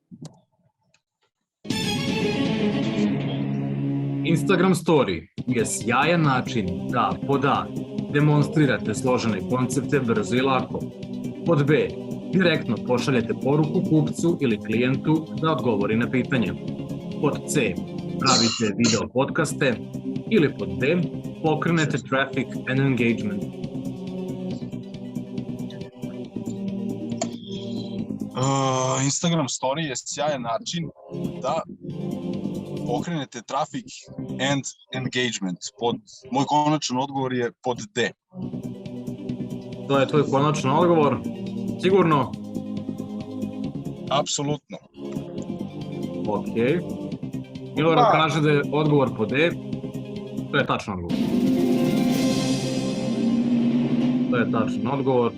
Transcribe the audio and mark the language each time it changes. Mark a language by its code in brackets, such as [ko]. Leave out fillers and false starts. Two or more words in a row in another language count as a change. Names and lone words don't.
[sr] Instagram story je sjajan način da pod A demonstrirate složene koncepte brzo i lako. Pod B direktno pošaljete poruku kupcu ili klijentu da odgovori na pitanja. Pod C pravite video podcaste ili pod D pokrenete [en] traffic and engagement. [sr] Instagram story je sjajan način da pokrenete [en] traffic and engagement. [sr] Moj konačan odgovor je pod D. To je tvoj konačan odgovor? Sigurno? Apsolutno. Ok. Milorad kaže da je odgovor pod D. To je tačan odgovor. To je tačan odgovor.